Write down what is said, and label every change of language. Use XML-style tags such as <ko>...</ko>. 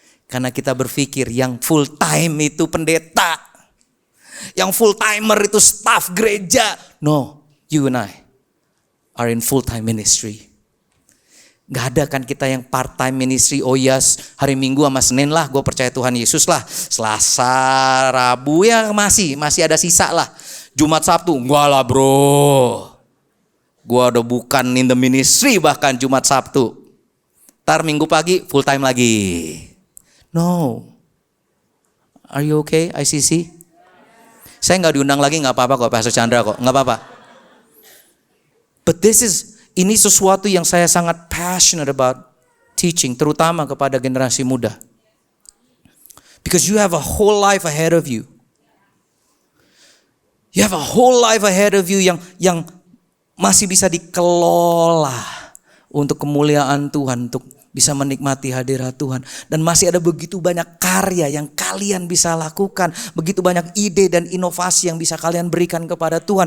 <id>Karena kita berpikir yang full time itu pendeta. Yang full timer itu staff gereja.</id> <en>No, you and I are in full time ministry.</en> <id>Gak ada kan kita yang</id> <en>part time ministry.</en> <id>Oh yes, hari Minggu sama Senin lah gue percaya Tuhan Yesus lah. Selasa, Rabu ya masih ada sisa lah. Jumat, Sabtu, enggak lah bro. Gue udah bukan</id> <en>in the ministry</en> <id>bahkan Jumat, Sabtu. Ntar Minggu pagi full time lagi. No.</id> <en>Are you okay,</en> <id>ICC? Saya gak diundang lagi gak apa-apa kok, Pastor Chandra kok. Gak apa-apa. But ini sesuatu yang saya sangat</id> <en>passionate about teaching.</en> <id>Terutama kepada generasi muda.</id> <en>Because you have a whole life ahead of you. You have a whole life ahead of you</en> <id>yang masih bisa dikelola untuk kemuliaan Tuhan, untuk bisa menikmati hadirat Tuhan. Dan masih ada begitu banyak karya yang kalian bisa lakukan. Begitu banyak ide dan inovasi yang bisa kalian berikan kepada Tuhan.</id>